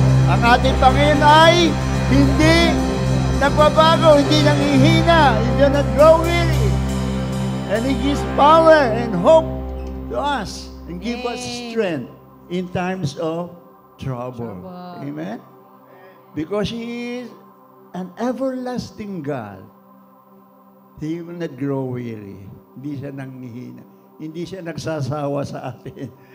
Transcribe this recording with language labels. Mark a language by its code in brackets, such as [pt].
[tl] Ang ating Panginoon ay hindi nagbabago, hindi nangihina. [en] He will not grow weary. And He gives power and hope to us and give us strength in times of trouble. Amen? Because He is an everlasting God. He will not grow weary. [tl] Hindi siya nangihina. Hindi siya nagsasawa sa atin.